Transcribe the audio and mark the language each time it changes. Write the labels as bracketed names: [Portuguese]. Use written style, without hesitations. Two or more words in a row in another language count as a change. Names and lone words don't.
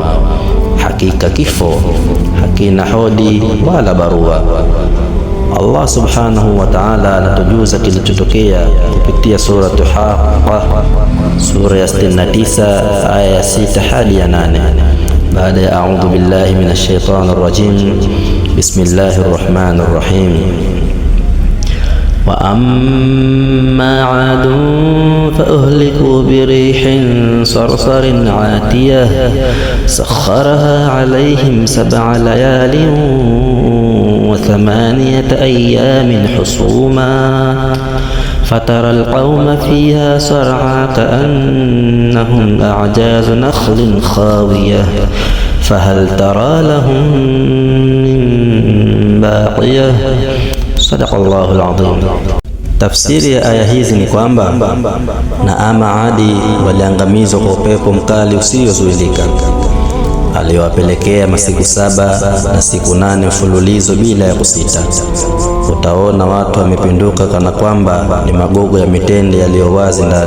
[Swahili] Hakika kifo hakina hodi wala barua. [Arabic] الله سبحانه وتعالى [Swahili] anatujuza kilichotokea kupitia sura Haqa, sura ya 69 aya ya 6 hadi ya 8. baada ya [Arabic] أعوذ بالله من الشيطان الرجيم، بسم الله الرحمن الرحيم. وأما عاد فأهلكوا بريح صرصر عاتية سخرها عليهم 7 ليال و8 أيام حسوما فترى القوم فيها صرعى كأنهم أعجاز نخل خاوية فهل ترى لهم من باقية. صدق الله العظيم. [Swahili] Tafsiri ya aya hizi ni kwamba na ama Adi waliangamizwa kwa upepo mkali usiozuilika aliyowapelekea masiku 7 na siku 8 mfululizo bila ya kusita. Utaona watu wamepinduka kana kwamba ni magogo ya mitende yaliyowazi ndani.